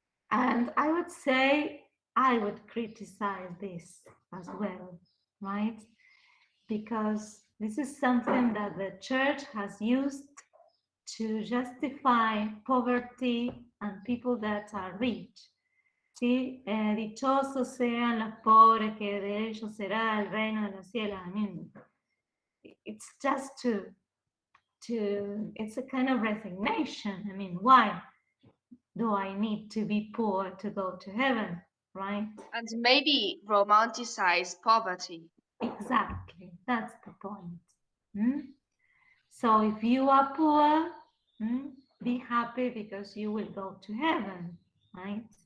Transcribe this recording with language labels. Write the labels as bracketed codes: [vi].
[en] And I would say I would criticize this as well, right? Because this is something that the church has used to justify poverty and people that are rich. [es] ¿Sí? Dichosos sean los pobres, que de ellos será el reino de los cielos. [en] I mean, it's just it's a kind of resignation. I mean, why do I need to be poor to go to heaven, right? And maybe romanticize poverty. Exactly, that's the point. So if you are poor, be happy because you will go to heaven, right?